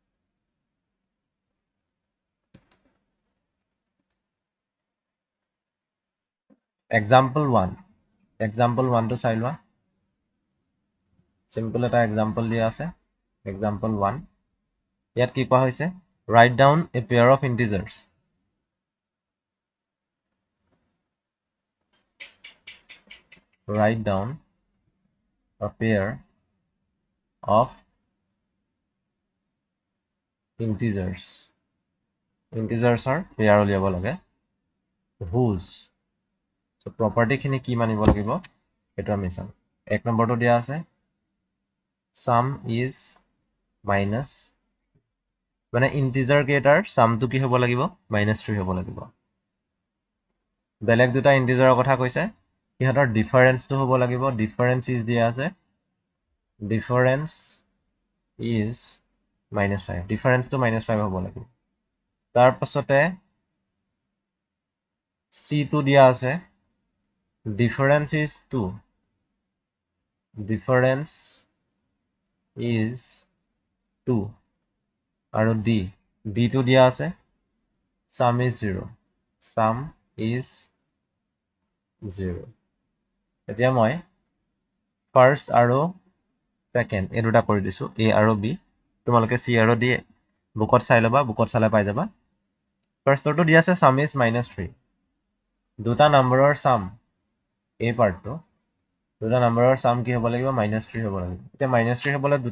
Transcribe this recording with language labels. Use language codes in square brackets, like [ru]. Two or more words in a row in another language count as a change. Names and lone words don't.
[as] এক্সাম্পল 1 টো চাই লোৱা, সিম্পল এটা এক্সাম্পল দিয়া আছে, এক্সাম্পল 1। ইয়াত কি কোৱা হৈছে, [en] write down a pair of integers [as] ইন্টিজাৰ্ছৰ পেয়াৰ উলিয়াব লাগে, whose, so property খিনি কি মানিব লাগিব সেইটো আমি চাম। এক নম্বৰটো দিয়া আছে [en] sum is minus, [as] মানে ইন্টিজাৰ কেইটাৰ সামটো কি হ'ব লাগিব, -3 হ'ব লাগিব। বেলেগ দুটা ইন্টিজাৰৰ কথা কৈছে, ইহঁতৰ ডিফাৰেন্সটো হ'ব লাগিব, [en] difference is [as] দিয়া আছে, [en] difference is [as] -5 ডিফাৰেন্সটো -5 হ'ব লাগিব তাৰ পাছতে c2 দিয়া আছে [en] difference is 2 difference is 2 [as] আৰু d2 দিয়া আছে [en] sum is 0 sum is 0 [as] এতিয়া মই ফাৰ্ষ্ট আৰু সেকেন্ড এই দুটা কৰি দিছো a আৰু b তোমালোকে c আৰু d বুকত চাই লবা বুকত চালে পাই যাবা ফাৰ্ষ্টটো দিয়া আছে [en] sum is -3 [as] দুটা নম্বৰৰ sum এই পাৰ্টটো দুটা নম্বৰৰ sum কি হ'ব লাগিব -3 হ'ব লাগিব এতিয়া -3 হ'বলৈ দুটা